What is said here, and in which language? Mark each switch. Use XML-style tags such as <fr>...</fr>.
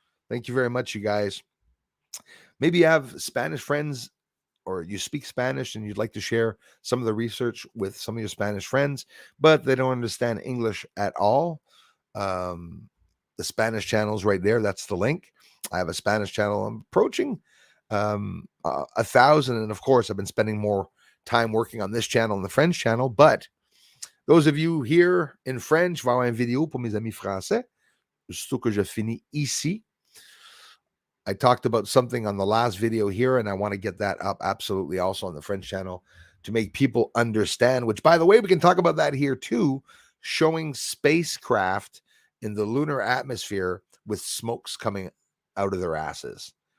<en>Thank you very much, you guys. Maybe you have Spanish friends or you speak Spanish and you'd like to share some of the research with some of your Spanish friends, but they don't understand English at all. The Spanish channel is right there. That's the link. I have a Spanish channel. I'm approaching 1,000. And of course, I've been spending more time working on this channel and the French channel. But those of you here in French,</en> <fr>je vais avoir une vidéo pour mes amis français. Surtout que je finis ici.</fr> <en>I talked about something on the last video here, and I want to get that up absolutely also on the French channel to make people understand, which, by the way, we can talk about that here too, showing spacecraft in the lunar atmosphere with smokes coming out of their asses.</en>